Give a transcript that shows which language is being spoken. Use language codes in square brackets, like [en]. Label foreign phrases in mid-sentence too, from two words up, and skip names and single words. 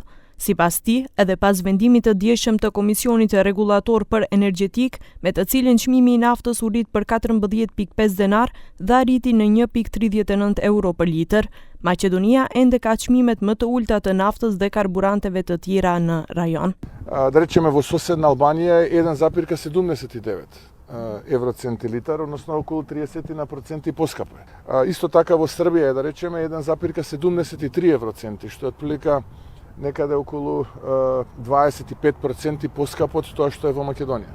[sq] Sipas tij, edhe pas vendimit të dieshëm të Komisionit Rregullator për Energjetik, me të cilin çmimi i naftës u rrit për 14.5 denar dhe arriti në 1.39 euro për litër, Maqedonia ende ka çmimet më të ulta të naftës dhe karburanteve të tjera në rajon. [mk] Да речеме во соседна Албанија е 1,79 евроценти литар, односно околу 30% поскапо. Исто така во Србија е да речеме 1,73 евроценти, што е отприлика некаде околу 25% поскапо од тоа што е во Македонија.